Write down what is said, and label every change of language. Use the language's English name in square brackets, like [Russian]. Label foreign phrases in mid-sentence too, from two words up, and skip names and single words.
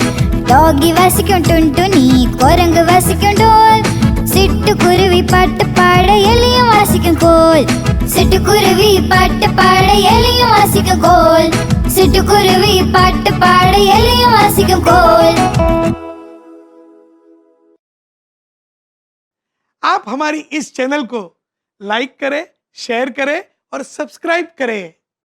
[Tamil] டாகி வசிக்கும் டுன்டுனி, குரங்கு வசிக்கும் டோல். சிட்டுக்குருவி பாட்டு பாட எலியும் வாசிக்கும் கோல். சிட்டுக்குருவி பாட்டு பாட எலியும் வாசிக்கும் கோல். சிட்டுக்குருவி பாட்டு பாட எலியும் வாசிக்கும் கோல். [Hindi] आप हमारी इस चैनल को लाइक करें, शेयर करें और सब्सक्राइब करें।